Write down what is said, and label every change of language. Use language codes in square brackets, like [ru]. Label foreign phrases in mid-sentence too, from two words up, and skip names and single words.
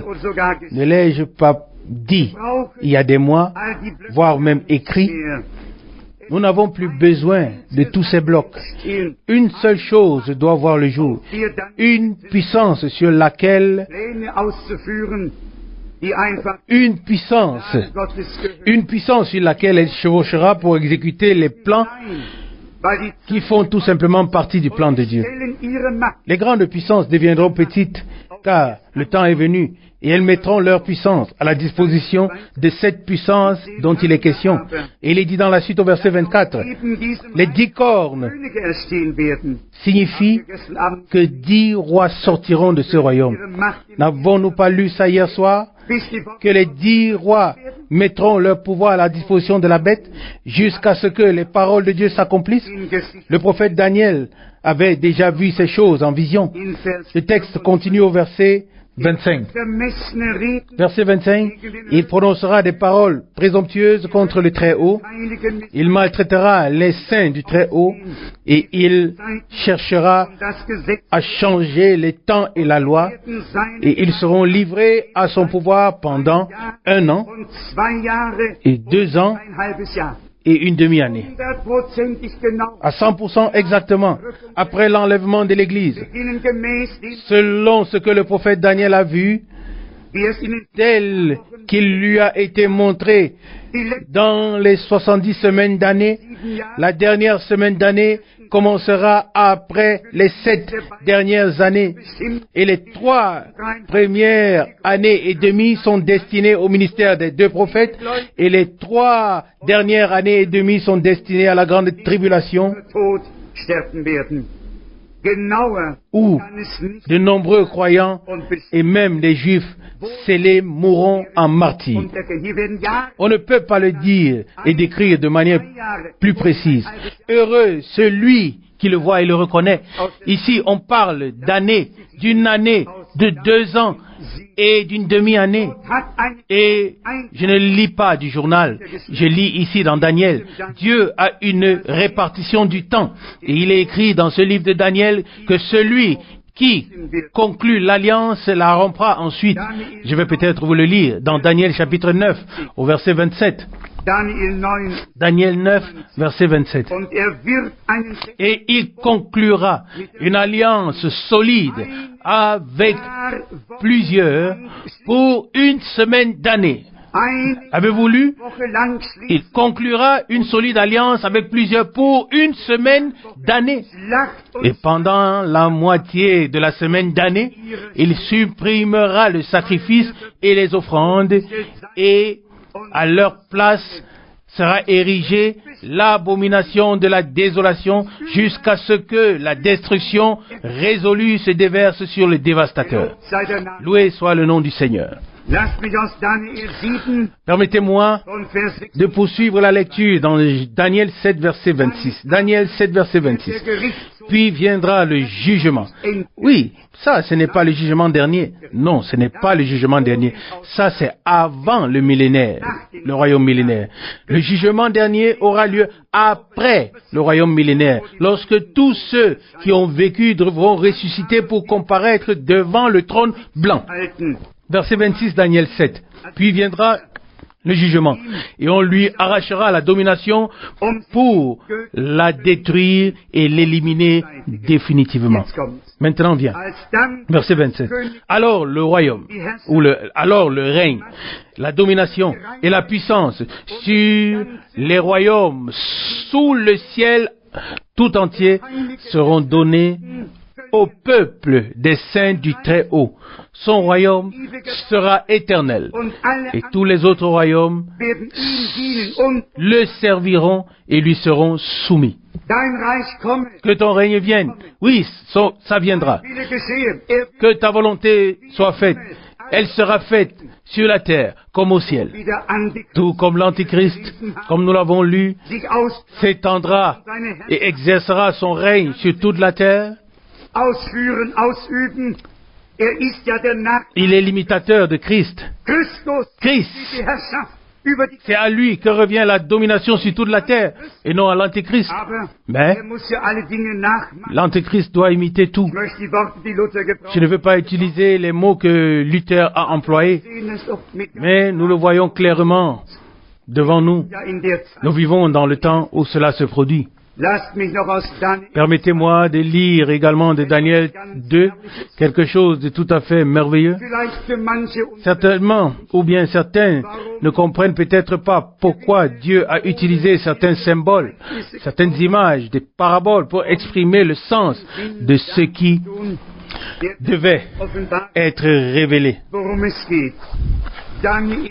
[de] und sogar [fr] Ne l'ai-je pas dit il y a des mois, [de] all die Blöcke [fr] voire même écrit? [de] mehr. [fr] Nous n'avons plus besoin de tous ces blocs. [de] Stehen, [fr] Une seule chose doit voir le jour, [de] wir dann [fr] une puissance sur laquelle, [de] Pläne auszuführen, die einfach [fr] une puissance [de] Gottes gehören. [fr] sur laquelle elle chevauchera pour exécuter les plans [de] Nein, weil die [fr] qui font tout simplement partie du plan de Dieu. [de] stellen ihre Macht [fr] Les grandes puissances deviendront petites, car le temps est venu, et elles mettront leur puissance à la disposition de cette puissance dont il est question. Et il est dit dans la suite au verset 24, [de] neben diesem [fr] les 10 cornes [de] Könige erstehen werden. [fr] signifient [de] Gestern Abend [fr] que 10 rois sortiront de ce royaume. [de] ihre Macht im [fr] N'avons-nous pas lu ça hier soir? [de] bis die [fr] Que les 10 rois mettront leur pouvoir à la disposition de la bête jusqu'à ce que les paroles de Dieu s'accomplissent? [de] in Gesicht [fr] Le prophète Daniel avait déjà vu ces choses en vision. [de] in Vers [fr] Le texte continue au verset 25. [de] vermessene Reden [fr] Verset 25, il prononcera des paroles présomptueuses contre le Très-Haut, [de] einigen mit [fr] il maltraitera les saints du Très-Haut, et il cherchera [de] und das Gesetz [fr] à changer les temps et la loi, [de] werden sein [fr] et ils seront livrés à son pouvoir pendant 1 an [de] und 2 Jahre [fr] et 2 ans [de] ein halbes Jahr. [fr] et une demi-année. [de] 100%ig genau. [fr] À 100% exactement, après l'enlèvement de l'Église, [de] Beginnen gemäß dem, [fr] selon ce que le prophète Daniel a vu, [de] wie es in den [fr] tel qu'il lui a été montré [de] die letzten [fr] dans les 70 semaines d'année. [de] 7 Jahre [fr] La dernière semaine d'année commencera après les 7 dernières années. [de] bestimmt [fr] Et les 3 premières années et demie sont destinées au ministère des 2 prophètes. Et les 3 dernières années et demie sont destinées à la grande tribulation [de] Tod sterben werden. Genauer [fr] où [de] kann es nicht [fr] de nombreux croyants [de] und bis [fr] et même les juifs scellés mourront en martyrs. [de] untergehen. Hier werden Jahre, [fr] On ne peut pas le dire et décrire de manière plus précise. Heureux celui qui le voit et le reconnaît. Ici, on parle d'années, d'une année, de 2 ans et d'une demi-année. [de] hat ein [fr] Et je ne lis pas du journal, je lis ici dans Daniel. Dieu a une répartition du temps. Et il est écrit dans ce livre de Daniel que celui qui conclut l'alliance la rompra ensuite. Je vais peut-être vous le lire dans Daniel chapitre 9 au verset 27. Daniel 9 Daniel 9 verset 27. [de] und wird einen [fr] Et il conclura une alliance solide avec plusieurs pour 1 semaine d'année. [de] eine [fr] Avez-vous lu? [de] Woche lang [fr] Il [de] schließt [fr] conclura une solide alliance avec plusieurs pour 1 semaine d'année. [de] Schlacht [fr] Et [de] und [fr] pendant la moitié de la semaine d'année, il supprimera le sacrifice et les offrandes et à leur place sera érigé l'abomination de la désolation, jusqu'à ce que la destruction résolue se déverse sur le dévastateur. [de] Sei der Name. [fr] Loué soit le nom du Seigneur. [de] Lasst mich aus Daniel 7 [fr] Permettez-moi [de] von Vers 6 [fr] de poursuivre la lecture dans Daniel 7, verset 26. Daniel 7, verset 26. [de] der Gerichtshof [fr] Puis viendra le jugement. Oui, ça, ce n'est pas le jugement dernier. Non, ce n'est pas le jugement dernier. Ça, c'est avant le millénaire, le royaume millénaire. Le jugement dernier aura lieu après le royaume millénaire, lorsque tous ceux qui ont vécu devront ressusciter pour comparaître devant le trône blanc. [de] halten. [fr] Verset 26, Daniel 7. Puis viendra le jugement, et on lui arrachera la domination pour la détruire et l'éliminer définitivement. [de] Jetzt kommt's. [fr] Maintenant vient, [de] Als dann [fr] verset 27. Alors le royaume, alors le règne, la domination et la puissance sur les royaumes sous le ciel tout entier seront donnés au peuple des saints du Très-Haut. Son royaume sera éternel, [de] und alle [fr] et tous les autres royaumes [de] werden ihm dienen und [fr] le serviront et lui seront soumis. [de] dein Reich komme. [fr] Que ton règne vienne. Oui, ça viendra. [de] Wille geschehen. Er wird [fr] Que ta volonté soit faite. Elle sera faite sur la terre comme au ciel. [de] wie der Antichrist [fr] Tout comme l'Antichrist, comme nous l'avons lu, [de] sich aus [fr] s'étendra [de] seine Herrschaft [fr] et exercera son règne sur toute la terre. [de] ausführen, ausüben. Er ist ja der Nachfolger [fr] Il est l'imitateur de Christ. [de] Christus, [fr] Christ, [de] die Herrschaft über die [fr] c'est à lui que revient la domination sur toute la terre et non à l'Antichrist. [de] Aber [fr] Mais [de] er muss ja alle Dinge nachmachen. [fr] l'Antichrist doit imiter tout. [de] Ich möchte die Worte, die Luther gebraucht [fr] Je ne veux pas utiliser les mots que Luther a employés, [de] sehen es doch mit [fr] mais nous le voyons clairement devant nous. [de] ja in der Zeit. [fr] Nous vivons dans le temps où cela se produit. [de] Lasst mich noch aus Daniel [fr] Permettez-moi de lire également de Daniel 2 quelque chose de tout à fait merveilleux. [de] vielleicht für manche unter [fr] Certainement, ou bien certains ne comprennent peut-être pas pourquoi Dieu a utilisé certains symboles, certaines images, des paraboles pour exprimer le sens de ce qui [de] tun, der [fr] devait [de] offenbar, [fr] être révélé. [de] worum es geht. Daniel